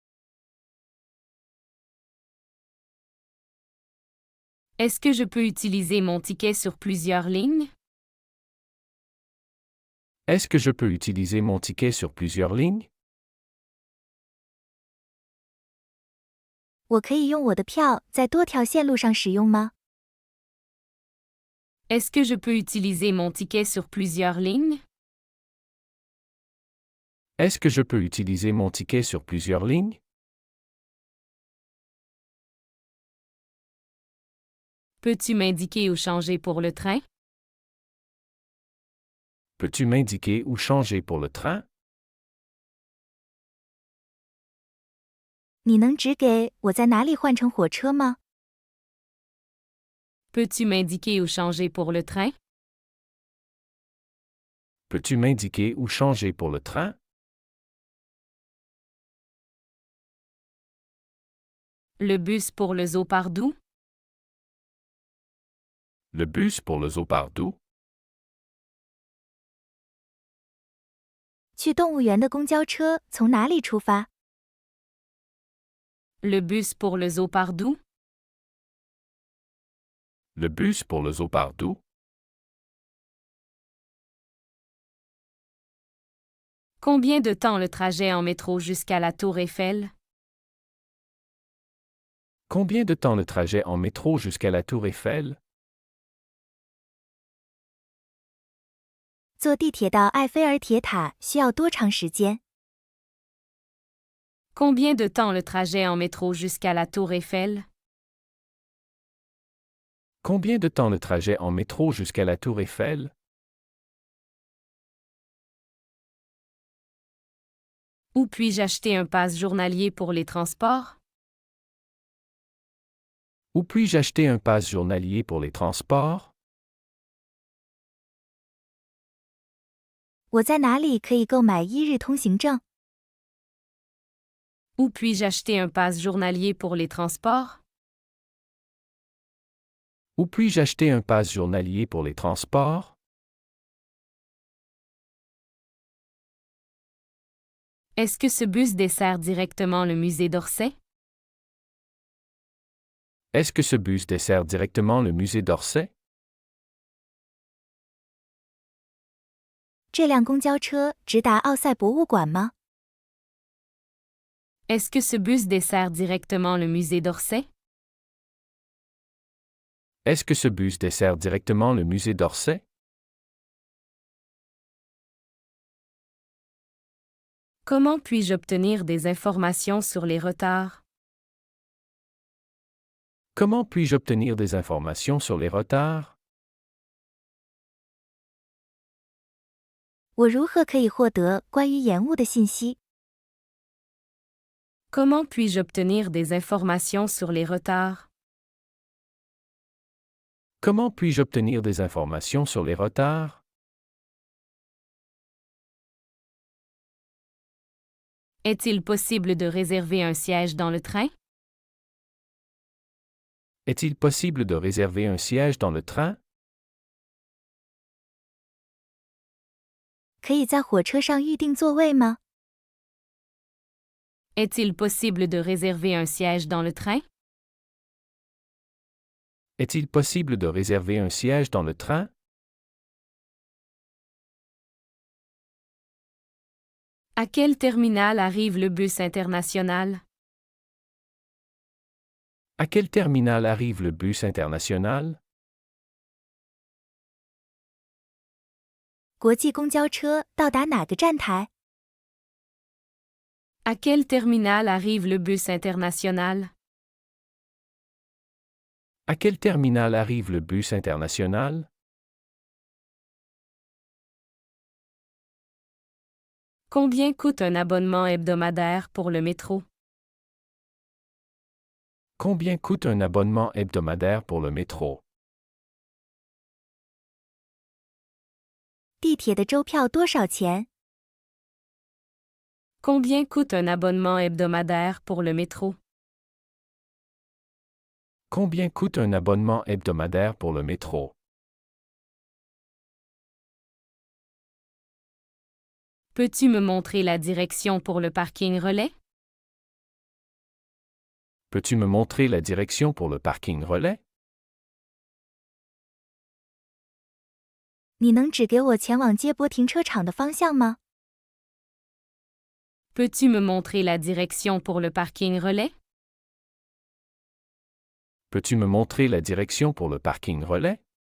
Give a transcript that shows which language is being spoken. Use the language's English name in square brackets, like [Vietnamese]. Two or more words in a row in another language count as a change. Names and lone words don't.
[French] Est-ce que je peux utiliser mon ticket sur plusieurs lignes? Est-ce que je peux utiliser mon ticket sur plusieurs lignes? [Chinese] 我可以用我的票在多条线路上使用吗？ [French] Est-ce que je peux utiliser mon ticket sur plusieurs lignes? Est-ce que je peux utiliser mon ticket sur plusieurs lignes? Peux-tu m'indiquer où changer pour le train? Peux-tu m'indiquer où changer pour le train? [Chinese] 你能指给我在哪里换乘火车吗？ [French] Peux-tu m'indiquer où changer pour le train? Peux-tu m'indiquer où changer pour le train? Le bus pour le zoo Pardoux? Le bus pour le zoo Pardoux? [Chinese] 去动物园的公交车从哪里出发？ [French] Le bus pour le zoo Pardoux? Le bus pour le zoo Pardoux? Combien de temps le trajet en métro jusqu'à la Tour Eiffel? Combien de temps le trajet en métro jusqu'à la Tour Eiffel? [Chinese] 坐地铁到埃菲尔铁塔需要多长时间？ [French] Combien de temps le trajet en métro jusqu'à la Tour Eiffel? Combien de temps le trajet en métro jusqu'à la Tour Eiffel? Où puis-je acheter un pass journalier pour les transports? Où puis-je acheter un pass journalier pour les transports? [Chinese] 我在哪里可以购买一日通行证？ [French] Où puis-je acheter un pass journalier pour les transports? Où puis-je acheter un pass journalier pour les transports? Est-ce que ce bus dessert directement le musée d'Orsay? Est-ce que ce bus dessert directement le musée d'Orsay? [Chinese] 这辆公交车直达奥赛博物馆吗？ [French] Est-ce que ce bus dessert directement le musée d'Orsay? Est-ce que ce bus dessert directement le musée d'Orsay? Comment puis-je obtenir des informations sur les retards? Comment puis-je obtenir des informations sur les retards? [Chinese] 我如何可以获得关于延误的信息？ [French] Comment puis-je obtenir des informations sur les retards? Comment puis-je obtenir des informations sur les retards? Est-il possible de réserver un siège dans le train? Est-il possible de réserver un siège dans le train? [Chinese] 可以在火车上预订座位吗？ [French] Est-il possible de réserver un siège dans le train? Est-il possible de réserver un siège dans le train? À quel terminal arrive le bus international? À quel terminal arrive le bus international? [Chinese] 国际公交车到达哪个站台？ [French] À quel terminal arrive le bus international? À quel terminal arrive le bus international? Combien coûte un abonnement hebdomadaire pour le métro? Combien coûte un abonnement hebdomadaire pour le métro? [Chinese] 地铁的周票多少钱？ [French] Combien coûte un abonnement hebdomadaire pour le métro? Combien coûte un abonnement hebdomadaire pour le métro? Peux-tu me montrer la direction pour le parking relais? Peux-tu me montrer la direction pour le parking relais? [Chinese] 你能指给我前往接驳停车场的方向吗？ [French] Peux-tu me montrer la direction pour le parking relais? Peux-tu me montrer la direction pour le parking relais?